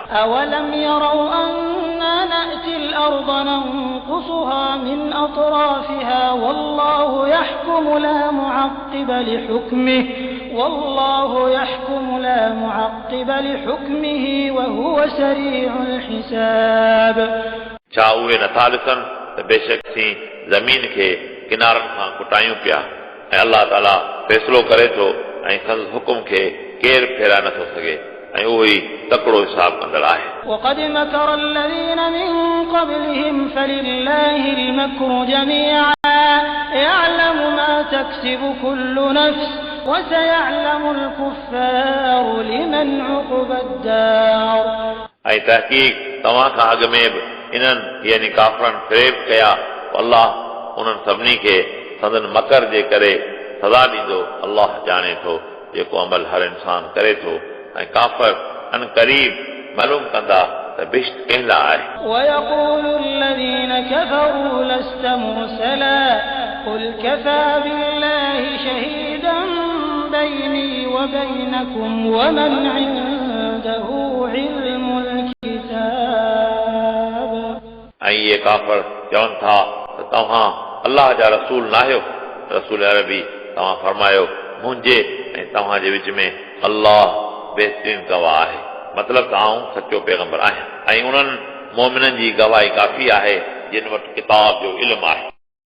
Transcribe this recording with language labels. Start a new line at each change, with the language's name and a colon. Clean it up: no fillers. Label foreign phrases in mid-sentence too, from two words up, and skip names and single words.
Arabic: أولم يروا أنا نأتي الأرض ننقصها من أطرافها والله يحكم لا معقب لحكمه والله يحكم لا معقب لحكمه وهو سريع الحساب
Sindhi: छा उहे नथा ॾिसनि त बेशक असीं ज़मीन खे किनारनि खां कुटायूं पिया ऐं अल्लाह ताला फ़ैसिलो करे थो ऐं संदसि हुकुम खे केरु फेराए नथो सघे ऐं उहो ई तकिड़ो हिसाब कंदड़ आहे
Arabic: وقد مكر الذين من قبلهم فلله المكر جميعا يعلم ما تكسب كل نفس وسيعلم الكفار لمن عقبى الدار
Sindhi: ऐं तहक़ीक़ तव्हां खां अॻ में बि इन्हनि यानी काफ़रनि फ़रेब कया अल्लाह उन्हनि सभिनी खे संदन मकर जे करे सज़ा ॾींदो अल्लाह ॼाणे थो जेको अमल हर इंसान करे थो ऐं काफ़र अन क़रीब मालूम कंदा त बिश्त कंहिं लाइ आहे
Arabic: ويقول الذين كفروا لست مرسلا قل كفى بالله شهيدا بيني وبينكم ومن عنده علم الكتاب
Sindhi: ऐं इहे काफ़र चवनि था त तव्हां अल्लाह जा रसूल नाहियो रसूल अरबी तव्हां फरमायो मुंहिंजे ऐं तव्हांजे विच में अल्लाह बहितरीन गवाह आहे मतिलबु त आऊं सचो पैगंबर आहियां ऐं उन्हनि मोमिननि जी गवाही काफ़ी आहे जिन वटि किताब जो इल्मु आहे